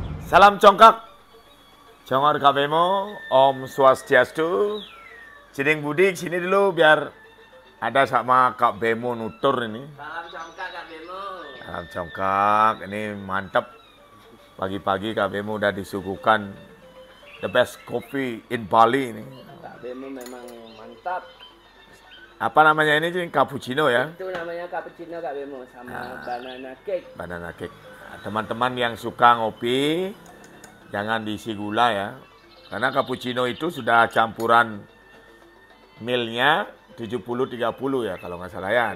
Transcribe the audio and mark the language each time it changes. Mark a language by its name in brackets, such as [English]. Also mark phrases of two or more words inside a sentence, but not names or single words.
[Indonesian] Salam congkak, congor kabemo, Om Swastiastu. Ciding Budi sini dulu biar ada sama Kak Bemo nutur ini. Salam congkak Kak Bemo. Salam congkak, ini mantap. Pagi-pagi Kak Bemo udah disuguhkan [English] the best coffee in Bali [Indonesian] ini. Kak Bemo memang mantap. Apa namanya ini? Cappuccino ya? Itu namanya cappuccino Kak Bemo sama [English] banana cake. Banana cake. [Indonesian] Teman-teman yang suka ngopi, jangan diisi gula ya. Karena cappuccino itu sudah campuran milnya 70-30 ya kalau nggak salah ya.